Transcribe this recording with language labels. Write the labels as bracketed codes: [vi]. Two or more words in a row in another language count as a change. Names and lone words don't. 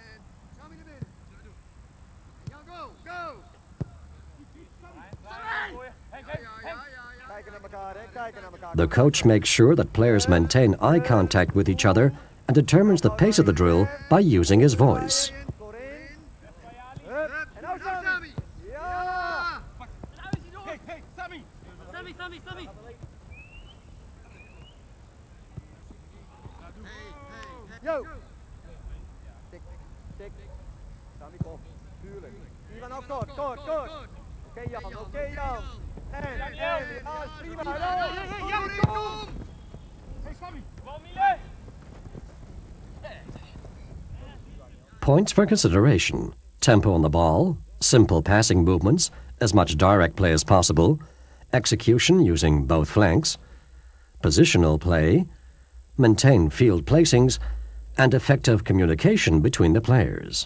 [en] The coach makes sure that players maintain eye contact with each other and determines the pace of the drill by using his voice. Yo! [nl] Tik, tik. Sammy, kom. Tuurlijk. Ivan ook kort. Oké Jan. En, ja, prima. Hey, Sammy. Bal Mile. [en] Points for consideration: tempo on the ball, simple passing movements, as much direct play as possible, execution using both flanks, positional play, maintain field placings, and effective communication between the players.